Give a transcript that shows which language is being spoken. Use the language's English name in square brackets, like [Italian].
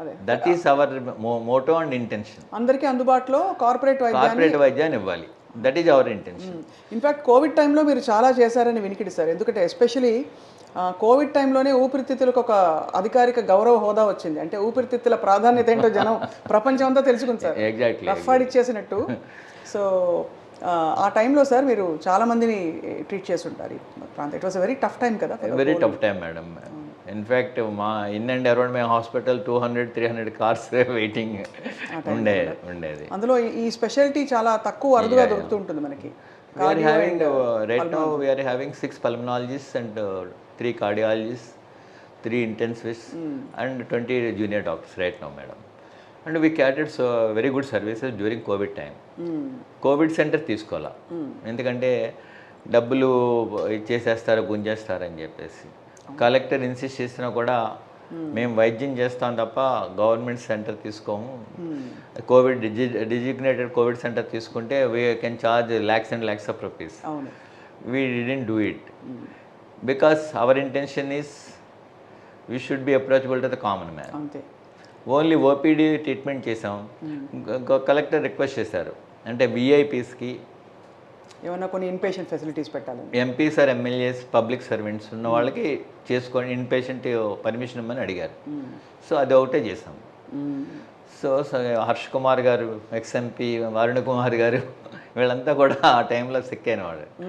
[English] That is our motto and intention. [Telugu] అందరికీ అందుబాటులో corporate వైద్యాన్ని ఇవ్వాలి. [English] That is our intention. [Telugu] In fact Covid టైంలో మీరు చాలా చేశారని వినికిడి సార్. ఎందుకంటే ఎస్పెషలీ కోవిడ్ టైంలోనే ఊపిరితిత్తులకు ఒక అధికారిక గౌరవ హోదా వచ్చింది. అంటే ఊపిరితిత్తుల ప్రాధాన్యత ఏంటో జనం ప్రపంచం అంతా తెలుసుకుంది సార్, [English] exactly [Telugu] రఫ్ ఆడిచ్చేసినట్టు. సో ఆ టైంలో సార్ మీరు చాలా మందిని ట్రీట్ చేస్తుంటారు ఈ ప్రాంతం. [English] It was very tough time కదా. Very tough time madam. [Telugu] In fact మా [English] in and around my hospital [Telugu] 200-300 cars waiting ఉండేది. అందులో ఈ స్పెషాలిటీ చాలా తక్కువ అరుదుగా దొరుకుతూ ఉంటుంది మనకి. [English] Right now we are having 6 pulmonologists and 3 cardiologists, 3 intensivists and 20 junior doctors right now, madam. And we catered so very good services during COVID time. [Telugu] Covid centre తీసుకోవాలా, ఎందుకంటే డబ్బులు ఇచ్చేసేస్తారు, గుంజేస్తారు అని చెప్పేసి. కలెక్టర్ ఇన్సిస్ట్ చేసినా కూడా మేము వైద్యం చేస్తాం తప్ప గవర్నమెంట్ సెంటర్ తీసుకోము. [English] covid designated covid centre [Telugu] తీసుకుంటే [English] We can charge lakhs and lakhs of rupees. We didn't do it because our intention is we should be approachable to the common man. [Telugu] Only OPD treatment చేసాం. Collector request చేశారు, అంటే విఐపీస్కి ఏమన్నా కొన్ని inpatient facilities పెట్టాలి. MPs are MLAs public servants ఉన్న వాళ్ళకి చేసుకోండి, inpatient permission ఇవ్వమని అడిగారు. సో అది ఒకటే చేసాం. సో హర్ష్ కుమార్ గారు, ఎక్స్ఎంపీ వరుణ్ కుమార్ గారు, వీళ్ళంతా కూడా ఆ టైంలో సిక్ అయిన వాళ్ళు.